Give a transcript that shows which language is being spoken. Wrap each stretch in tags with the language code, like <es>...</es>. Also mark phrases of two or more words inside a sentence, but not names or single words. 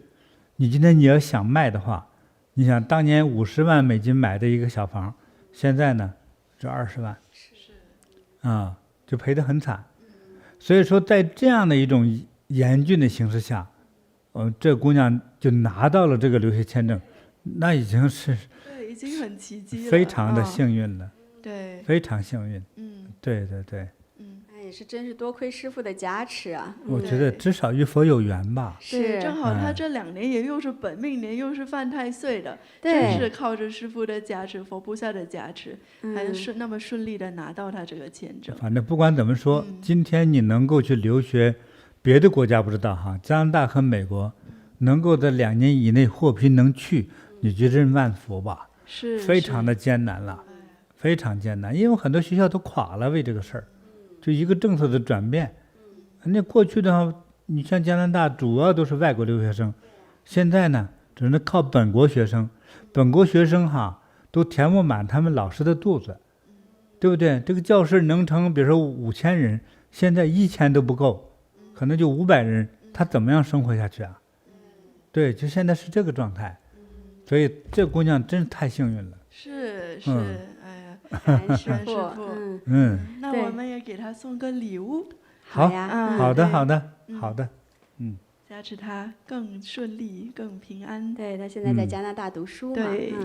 <zh>你今天你要想賣的話，你想當年50萬美金買的一個小房，現在呢，這20萬，就賠得很慘。所以說，在這樣的一種嚴峻的形勢下，這姑娘就拿到了這個留學簽證。那已經是已經很奇蹟了，非常的幸運了，對，非常幸運，對，那也是真是多虧師父的加持啊。我覺得至少與佛有緣吧。是，正好他這2年也又是本命年，又是犯太歲的，真是靠着師父的加持、佛菩薩的加持，還那麼順利的拿到他這個簽證。反正不管怎麼說，今天你能夠去留學，別的國家不知道哈，加拿大和美國能夠在2年以內獲批能去，你就認萬福吧，是非常的艱難了，非常艱難，因為很多學校都垮了，為這個事兒，就一個政策的轉變。那過去的話，你像加拿大主要都是外國留學生，現在呢，只能靠本國學生，本國學生哈都填不滿他們老師的肚子，對不對？這個教室能成，比如說5000人，現在1000都不夠，可能就500人，他怎麼樣生活下去啊？對，就現在是這個狀態。所以這姑娘真是太幸運了。是，哎呀，師父，那我們也給她送個禮物。好呀，好的，加持她更順利、更平安。对，她現在在加拿大讀書嘛。</zh>